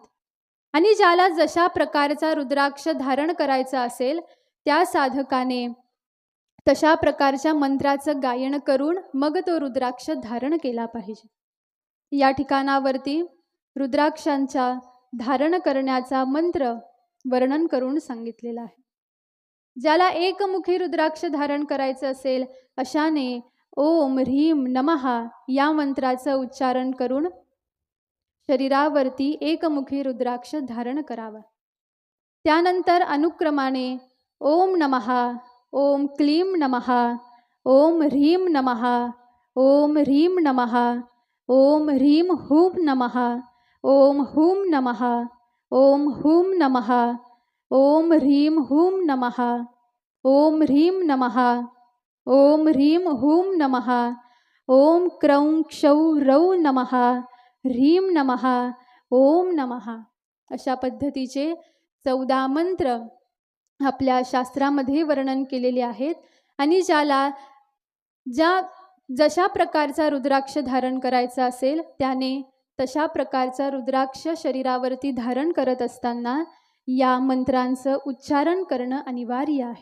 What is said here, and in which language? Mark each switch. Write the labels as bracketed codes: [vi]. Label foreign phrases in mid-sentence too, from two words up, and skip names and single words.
[mr] आणि ज्याला जशा प्रकारचा रुद्राक्ष धारण करायचा असेल त्या साधकाने तशा प्रकारच्या मंत्राचं गायन करून मग तो रुद्राक्ष धारण केला पाहिजे. या ठिकाणावरती रुद्राक्षांच्या धारण करण्याचा मंत्र वर्णन करून सांगितलेला आहे. ज्याला एकमुखी रुद्राक्ष धारण करायचं असेल अशाने [sa] ओम ह्रीम नमः [mr] या मंत्राचं उच्चारण करून शरीरावरती एकमुखी रुद्राक्ष धारण करावा. त्यानंतर अनुक्रमाने [sa] ओम नमः, ओम क्लीम नमः, ओम ह्रीम नमः, ओम ह्रीम नमः, ओम ह्रीम हूम नमः, ओम हूम नमः, ओम हूम नमः, ओम ह्रीम हूम नमः, ओम ह्रीम नमः, ओम ह्रीम हूम नमः, ओम क्रौं क्षौ रौ नमः, ह्रीम नमः, ओम नमः [mr] अशा पद्धतीचे 14 मंत्र आपल्या शास्त्रामध्ये वर्णन केलेले आहेत. आणि जशा प्रकारचा रुद्राक्ष धारण करायचा असेल त्याने तशा प्रकारचा रुद्राक्ष शरीरावरती धारण करत असताना या मंत्रांचं उच्चारण करणं अनिवार्य आहे.